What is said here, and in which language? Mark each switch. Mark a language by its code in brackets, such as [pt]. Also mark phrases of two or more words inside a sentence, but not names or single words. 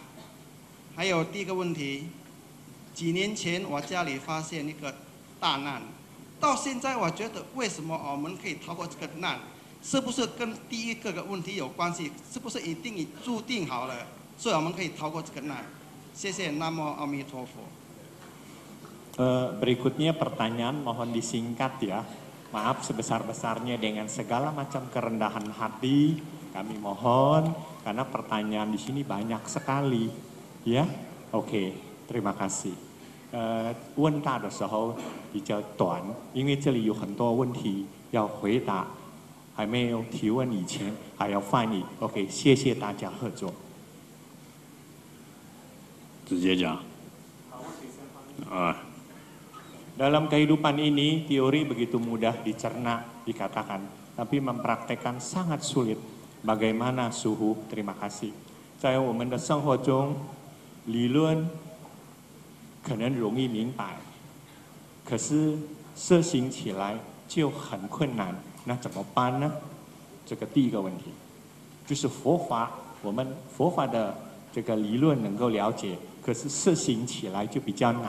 [zh] 还有第一个问题，几年前我家里发现一个大难，到现在我觉得为什么我们可以逃过这个难？是不是跟第一个问题有关系？是不是一定注定好了，所以我们可以逃过这个难？谢谢，南无阿弥陀佛。 [id] Berikutnya pertanyaan mohon disingkat ya. Maaf sebesar-besarnya dengan segala macam kerendahan hati kami mohon karena pertanyaan di sini banyak sekali ya. OK， terima kasih。 [zh] 问答的时候比较短，因为这里有很多问题要回答，还没有提问以前还要翻译。OK， 谢谢大家合作。直接讲。 [id] Dalam kehidupan ini, teori begitu mudah dicerna, dikatakan, tapi mempraktekkan sangat sulit. Bagaimana suhu? Terima kasih. [zh] 在我们的生活中，理论可能容易明白，可是实行起来就很困难。那怎么办呢？这个第一个问题，就是佛法，我们佛法的这个理论能够了解，可是实行起来就比较难。